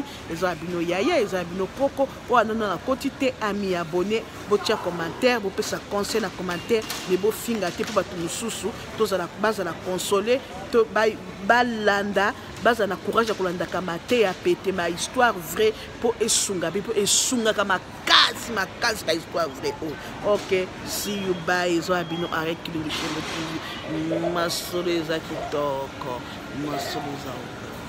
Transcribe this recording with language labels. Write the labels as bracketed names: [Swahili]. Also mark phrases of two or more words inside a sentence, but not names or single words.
[Lingala] eza wa bino yaya eza wa bino poko o anona na kotite ami abonné botia commentaire bo pesa conseil na commentaire ne bo finga te po batu mususu tozala baza na consoler to balanda baza na courage ya kolandaka mate ya pete ma [French] histoire vraie [Lingala] po esunga po esunga kama makasi ka [French] histoire vraie [English] ok see you bye [Lingala] zo abino arrête Kilumbu Shembo TV masolo eza kitoko masolo eza